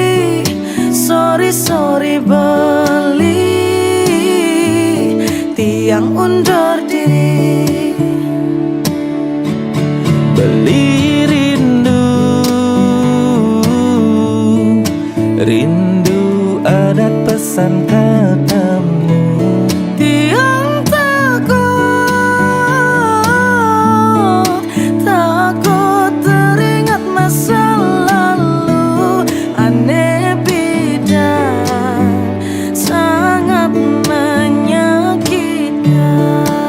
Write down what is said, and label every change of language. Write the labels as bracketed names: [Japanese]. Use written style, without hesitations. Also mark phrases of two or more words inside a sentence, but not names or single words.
[Indonesian] Sorry [Balinese] beli tiang [Indonesian] undur diri. Beli rindu adat pesan katamu. Tiang takut teringat masa lalu. Aneh bidan sangat menyakitkan.